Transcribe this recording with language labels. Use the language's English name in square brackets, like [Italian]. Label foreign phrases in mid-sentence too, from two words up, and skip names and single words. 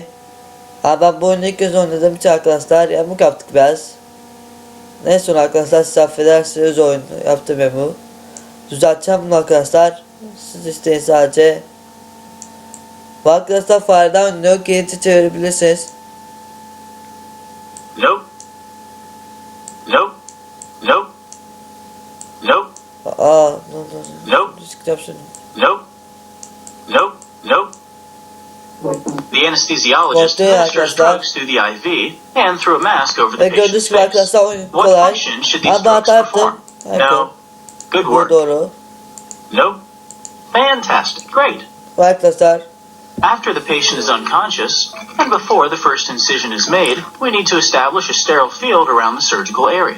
[Turkish] Ama ben bu oyunu ilk kez oynadığım için arkadaşlar yamuk yaptık biraz. Neyse arkadaşlar siz affedersiniz oyunu yaptım yamuğu. Düzelteceğim bunu arkadaşlar. Siz isteyin sadece. Bu arkadaşlar fareden oynuyor ki yeni çevirebilirsiniz. [English] Nope. Nope. Nope. Nope. No. Nope. Nope. Nope. Nope. The anesthesiologist administers drugs through the IV and through a mask over the patient's face. What function should these drugs perform? No. Good work. Nope. Fantastic. Great. After the patient is unconscious, and before the first incision is made, we need to establish a sterile field around the surgical area.